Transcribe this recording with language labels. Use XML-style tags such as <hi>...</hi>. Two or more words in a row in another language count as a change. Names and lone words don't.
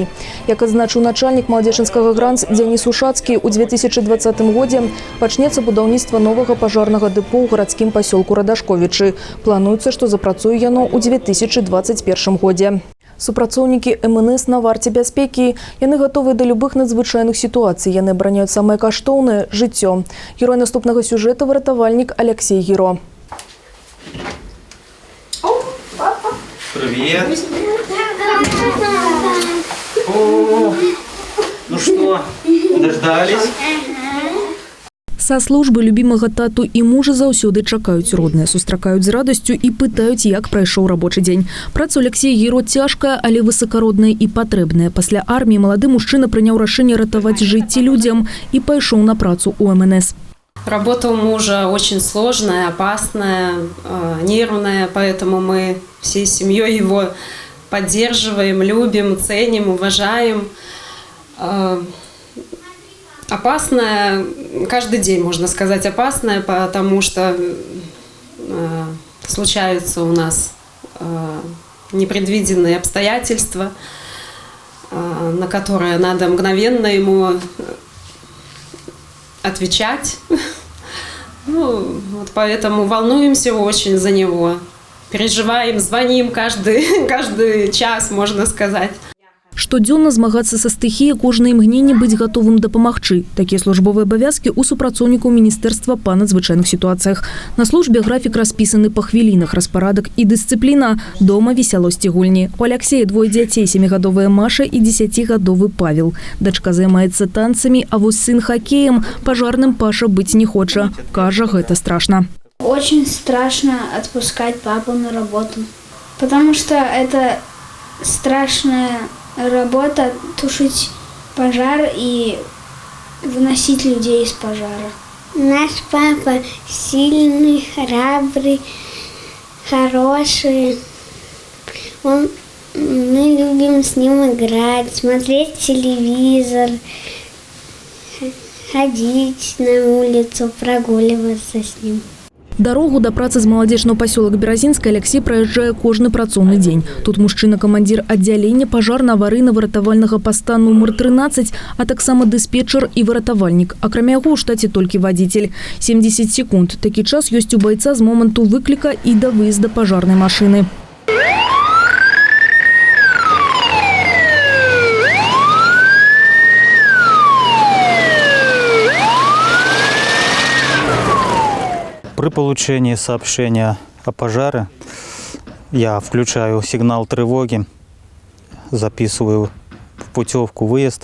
<be>Як адзначыў начальнік Маладзечынскага ГРАНС Дзяніс Ушацкі, у 2020 годзе пачнецца будаўніцтва новага пажарнага дэпо ў гарадскім пасёлку Радашковічы. Плануецца, што запрацуе яно ў 2021 годзе. Супрацоўнікі МНС на варце бяспекі. Яны гатовыя да любых надзвычайных сітуацый. Яны абараняюць самае каштоўнае – жыццё. Герой наступнага сюжэта – выратавальнік Алексей Гіро.</be> <ru>Привет. О, ну что, дождались?</ru> <be>Са службы любімага тату і мужа заўсёды чакаюць родныя, сустракаюць з радасцю і пытаюць, як прайшоў рабочы дзень. Праца Алексея Гіро цяжкая, але высакародная і патрэбная. Пасля арміі малады мужчына прыняў рашэнне ратаваць жыцці людзям і пайшоў на працу у МНС.</be> <ru>Работа у мужа очень сложная, опасная, нервная, поэтому мы всей семьей его поддерживаем, любим, ценим, уважаем. Опасная, каждый день, можно сказать, опасная, потому что случаются у нас непредвиденные обстоятельства, на которые надо мгновенно ему отвечать. Ну, вот поэтому волнуемся очень за него. Переживаем, звоним каждый час, можно сказать.</ru> <be>Штодзённа змагацца са стыхіяй, кожнае імгненне быць гатовым дапамагчы. Такія службовыя абавязкі ў супрацоўнікаў Міністэрства па надзвычайных сітуацыях. На службе графік распісаны па хвілінах, распарадак і дысцыпліна. Дома весялосць і гульні. У Аляксея двое дзяцей, 7-гадовая Маша і 10-гадовы Павел. Дачка займаецца танцамі, а вось сын хакеем, пажарным Паша быць не хоча. Кажа, гэта страшна.</be> <ru>Очень страшно отпускать папу на работу, потому что это страшная работа – тушить пожар и выносить людей из пожара. Наш папа сильный, храбрый, хороший. Мы любим с ним играть, смотреть телевизор, ходить на улицу, прогуливаться с ним.</ru> <be>Дарогу да працы з маладзечнага пасёлак Беразінскай Аляксей праязджае кожны працоўны дзень. Тут мужчына-камандзір аддзялення пажарна-аварыйна-выратавальнага паста нумар 13, а таксама дыспетчар і выратавальнік. Акрамя яго ў штаце толькі вадзіцель. 70 секунд. Такі час ёсць у байца з моманту выкліка і да выезда пажарнай машыны.</be> <ru>При получении сообщения о пожаре я включаю сигнал тревоги, записываю в путевку выезд.</ru>